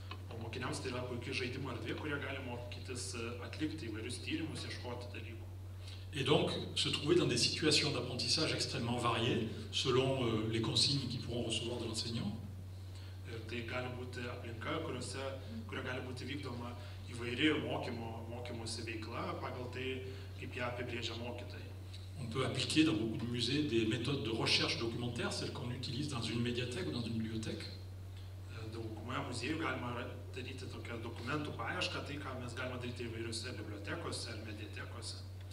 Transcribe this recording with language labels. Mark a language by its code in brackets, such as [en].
[lt] O mokiniams tai yra puikiai žaidimo erdvė, kurie gali mokytis atlikti įvairius tyrimus, ieškoti dalykų. [fr] Et donc se trouver dans des situations d'apprentissage extrêmement variées, selon les consignes qu'ils pourront recevoir de l'enseignant. [lt] Ir tai gali būti aplinka, kuria gali būti vykdoma įvairi mokymosi veikla pagal tai, kaip ją apibrėžia mokytojai. [fr] On peut appliquer dans beaucoup de musées des méthodes de recherche documentaire, celles qu'on utilise dans une médiathèque ou dans une bibliothèque. [lt] Daugumoje muziejų galima daryti tokią dokumentų paiešką, tai ką mes galime daryti įvairiose bibliotekose ar mediatekose.